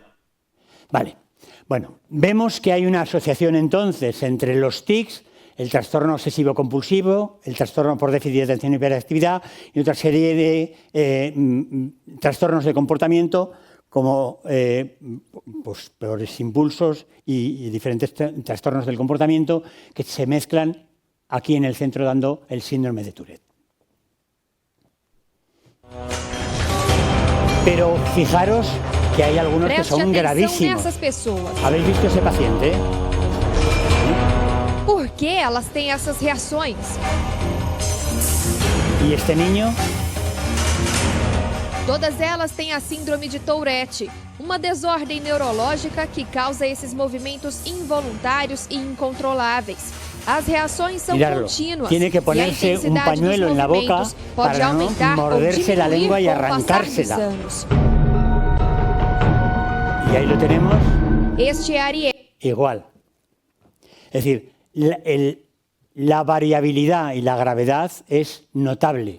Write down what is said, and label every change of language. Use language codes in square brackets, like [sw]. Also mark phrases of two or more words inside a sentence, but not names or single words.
[es] Vale, bueno, vemos que hay una asociación entonces entre los tics, el trastorno obsesivo-compulsivo, el trastorno por déficit de atención y hiperactividad y otra serie de trastornos de comportamiento como pues, peores impulsos y diferentes trastornos del comportamiento que se mezclan aquí en el centro dando el síndrome de Tourette. Pero fijaros que hay algunos que son gravísimos. ¿Habéis visto ese paciente? [pt] Por que elas têm essas reações? [es] ¿Y este niño? [pt] Todas elas têm a síndrome de Tourette, uma desordem neurológica que causa esses movimentos involuntários e incontroláveis. As reações são contínuas. [es] Tiene que ponerse un pañuelo en la boca para no morderse la lengua y arrancársela. Y ahí lo tenemos. [pt] Este é Ariel. [es] Igual. Es decir, la variabilidad y la gravedad es notable.